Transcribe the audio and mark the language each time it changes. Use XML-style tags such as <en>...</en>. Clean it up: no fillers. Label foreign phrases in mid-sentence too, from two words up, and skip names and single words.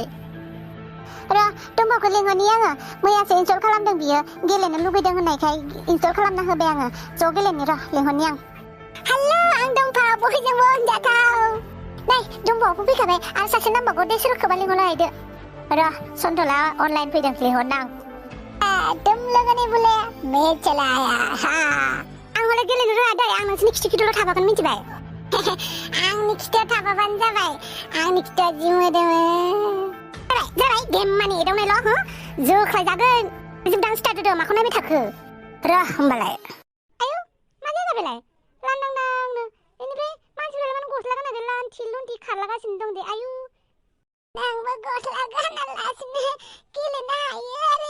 <brx>र' दुम्पावखौ लिंहरनि आङो मैयासो इनस्टल खालामदों बियो गेलेनो लुबैदों होननायखाय इनस्टल खालामना होबाय आङो ज' गेलेनि र' लिंहरनि आं हेलौ आं दुम्पाव बयजोंबो अनजाथाव नै दुम्पावबो फैखाबाय आरो सासे नाम्बारखौ दे सोरखौबा लिंहरलायदो र' सन्तला अनलाइन फैदों लिंहरना आं</brx> <hi>तुम लोगों ने बोले मैं चला आया हाँ</hi> <brx>आं हले गेलेनो रोङा दै आं नोंसोरनि खिथु थाबागोन मिथिबाय आंनि खिथुआव थाबाबानो जाबाय आंनि खिथुआ जि मोदोमो जाबाय गेम मानि एदावनायल' हो जोख्लाय जागोन जोबदां स्टार्ट होदो माखौ नायबाय थाखो र' होमबालाय आयु मा जाखो बेलाय लांदांनो बेनिफ्राय मानसिफोरा माने गस्ला गाननानै लान्थि लुन्थि खारलागासिनो दं दे आयु नोंबो गस्ला गानालासिनो गेलेनो हायो आरो</brx>